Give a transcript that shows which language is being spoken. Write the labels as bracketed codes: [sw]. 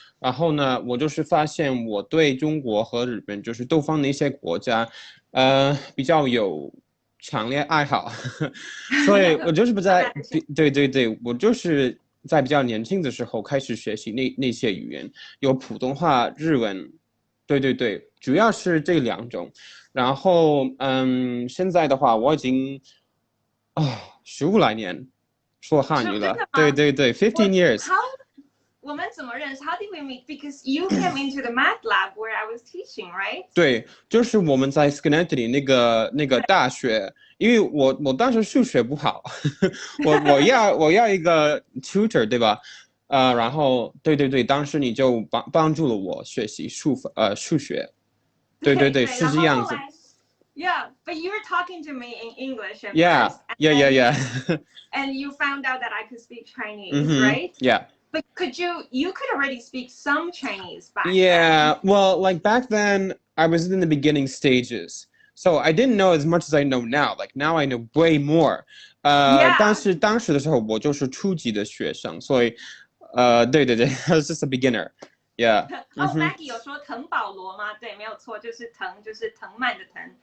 [zh] 然后呢，我就是发现我对中国和日本，就是东方的一些国家，比较有强烈爱好，所以我就是对，我就是在比较年轻的时候开始学习那些语言，有普通话、日文，对，主要是这两种。然后现在的话，我已经15来年说汉语了，对， [en] 15 years。 [zh] 我们怎么认识 [en] ？How did we meet? Because you came into the math lab where I was teaching, right? [zh] 对，就是我们在 Schenectady 那个大学，因为我当时数学不好，我要一个 tutor， 对吧？然后对，当时你就帮助了我学习数学，对，是这样子。 [en] Yeah, but you were talking to me in English at first. Yeah. And you found out that I could speak Chinese, right? Yeah. But you could already speak some Chinese back then. Well, like back then, I was in the beginning stages. So I didn't know as much as I know now. Like now I know way more. [zh] 但是当时的时候我就是初级的学生，所以对 [en] I was just a beginner. Yeah. [zh] Maggie 有说滕保罗吗？对，没有错，就是藤蔓的藤。